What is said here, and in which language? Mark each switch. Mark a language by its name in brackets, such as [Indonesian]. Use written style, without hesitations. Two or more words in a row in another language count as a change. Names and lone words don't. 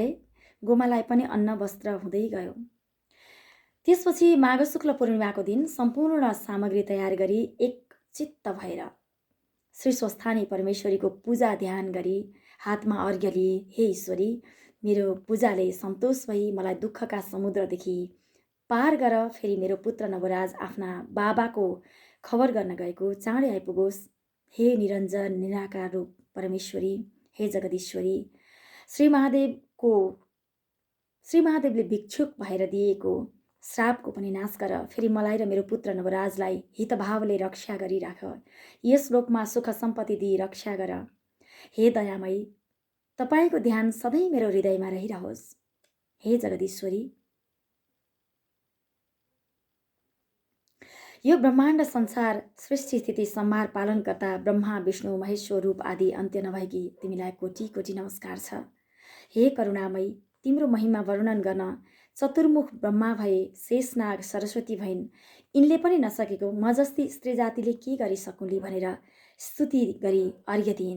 [Nepali] गोमालाई पनि अन्न वस्त्र हुँदै गयो। त्यसपछि माघ शुक्ल पूर्णिमाको दिन सम्पूर्ण सामग्री तयार गरी एक चित्त भएर श्री स्वस्थानी परमेश्वरीको पूजा ध्यान गरी हातमा अर्घ्य लिए, हे ईश्वरी, मेरो पूजाले सन्तोष भई मलाई दुःखका समुद्रदेखि पार गर, फेरि मेरो पुत्र नवराज आफ्ना बाबाको खबर गर्न गएको चाँडै आइपुगोस्। हे निरञ्जन निराकार रूप परमेश्वरी, हे जगदीश्वरी, श्री महादेवले भिक्षुक भएर दिएको श्रापको पनि नाश गर, फेरि मलाई र मेरो पुत्र नवराजलाई हितभावले रक्षा गरिराख, यस लोकमा सुख सम्पत्ति दिई रक्षा गर। हे दयामयी, तपाईको ध्यान सधैँ मेरो हृदयमा रहिरहोस्। हे जगदीश्वरी, यो ब्रह्माण्ड संसार सृष्टि स्थिति संहार पालन कर्ता ब्रह्मा विष्णु महेश्वर रूप आदि अन्त्य नभएकी तिमीलाई कोटी कोटी नमस्कार छ। हे करुणामयी, तिम्रो महिमा वर्णन गर्न चतुर्मुख ब्रह्मा भए, शेषनाग सरस्वती भइन्, यिनले पनि नसकेको म जस्ती स्त्री जातिले के गरिसकुली भनेर स्तुति गरी अर्घ्य दिइन्।